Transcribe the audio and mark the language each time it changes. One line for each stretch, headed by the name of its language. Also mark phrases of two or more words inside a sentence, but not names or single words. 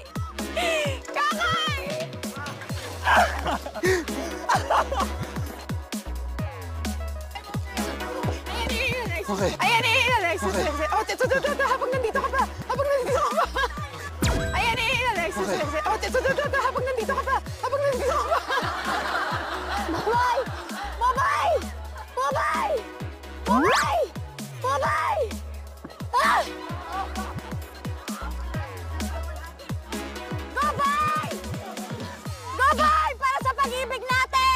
Filipino: Kakay! Okay. Ayan, Alexis. Okay. Oh, tito, habang nandito ka pa. Habang nandito ka pa. Ayan, Alexis. Okay. Oh, tito, habang nandito ka pa. Habang nandito ka pa.
English: Bye! Bye-bye! Bye-bye! Bye-bye! Bye-bye! Ah! Bye-bye! Bye-bye!
Filipino: Para sa pag-ibig natin!